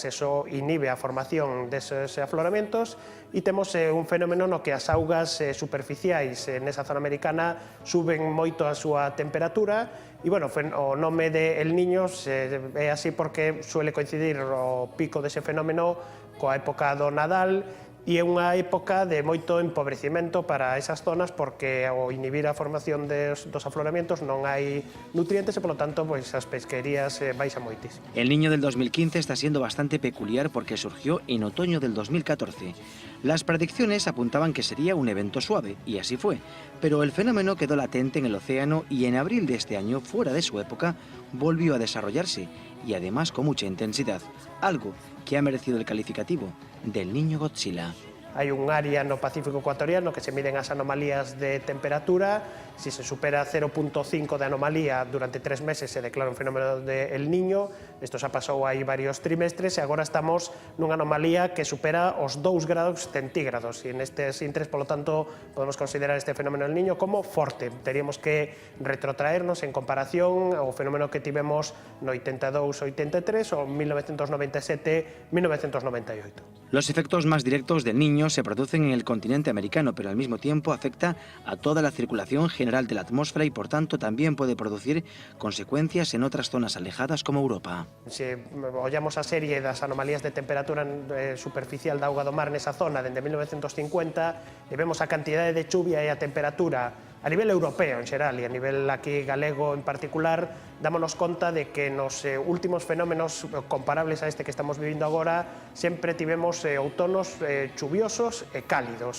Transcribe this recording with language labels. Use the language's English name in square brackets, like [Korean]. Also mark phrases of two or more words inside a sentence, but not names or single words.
[Galician] Eso inhibe a formación deses afloramentos e temos un fenómeno no que as augas superficiais nesa zona americana suben moito a súa temperatura e, bueno, o nome de El Niño é así porque suele coincidir o pico dese fenómeno coa época do Nadal e é unha época de moito empobrecimento para esas zonas porque ao inhibir a formación dos afloramentos non hai nutrientes e, polo tanto, pois, as pesquerías baixan moitísimo. [Spanish] El Niño del 2015 está siendo bastante peculiar porque surgió en otoño del 2014. Las predicciones apuntaban que sería un evento suave, y así fue, pero el fenómeno quedó latente en el océano y en abril de este año, fuera de su época, volvió a desarrollarse, y además con mucha intensidad, algo que ha merecido el calificativo del Niño Godzilla. [Galician] hai un área no Pacífico ecuatoriano que se miden as anomalías de temperatura. [Spanish] Si se supera 0,5 de anomalía durante 3 meses se declara un fenómeno de El Niño. [Galician] Isto xa pasou aí varios trimestres e agora estamos nunha anomalía que supera os 2 grados centígrados e nestes intres, polo tanto, podemos considerar este fenómeno El Niño como forte. Teríamos que retrotraernos en comparación ao fenómeno que tivemos no 82-83 ou 1997-1998. [Spanish] Los efectos más directos del Niño se producen en el continente americano, pero al mismo tiempo afecta a toda la circulación general de la atmósfera y por tanto también puede producir consecuencias en otras zonas alejadas como Europa. [Galician] Se ollamos a serie das anomalías de temperatura superficial da auga do mar nesa zona dende 1950 e vemos a cantidade de chuvia e a temperatura a nivel europeo en xeral e a nivel aquí galego en particular, dámonos conta de que nos últimos fenómenos comparables a este que estamos vivindo agora sempre tivemos outonos chuviosos e cálidos.